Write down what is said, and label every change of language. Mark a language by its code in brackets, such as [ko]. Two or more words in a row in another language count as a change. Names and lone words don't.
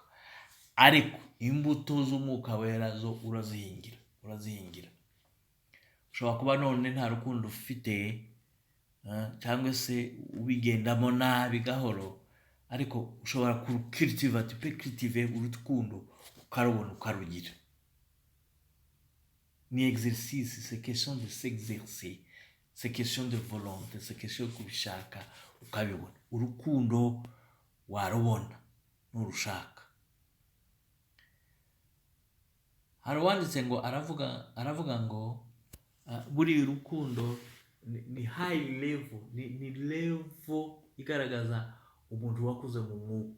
[rw] Ariko imbuto z'Umwuka Wera zo urazihingira. Ushobora kuba none nta rukundo ufite, cyangwa se ubigendamo nabi gahoro, ariko ushobora cultiver urukundo ukarubona ukarugira. [fr] Ni exercice, c'est question de s'exercer, c'est question de volonté, c'est question [rw] yo kubishaka ukabibona. Urukundo warubona nurushaka. Hari uwanditse ngo aravuga ngo buri urukundo ni [en] high level, [rw] ni level igaragaza umuntu wakuze mu mwuka.